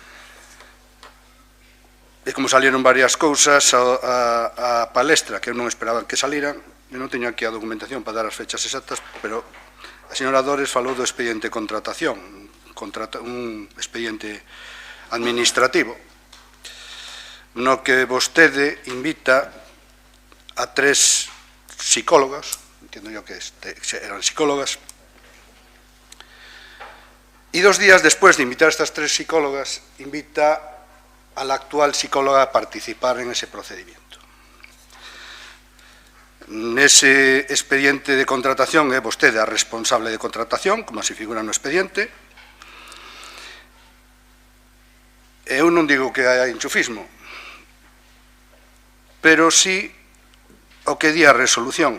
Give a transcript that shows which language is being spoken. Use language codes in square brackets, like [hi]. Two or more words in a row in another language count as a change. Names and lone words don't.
[gl] E como salieron varias cousas, a palestra que eu non esperaba que saliran, eu non teño aquí a documentación para dar as fechas exactas, pero a señora Dores falou do expediente de contratación, un expediente administrativo, no que vostede invita a 3 psicólogas, [es] entiendo yo que eran psicólogas, y 2 días después de invitar a estas 3 psicólogas, invita a la actual psicóloga a participar en ese procedimiento. [gl] Nese expediente de contratación é vostede a responsable de contratación, como se figura no expediente. Eu non digo que hai enchufismo, pero si o que di a resolución.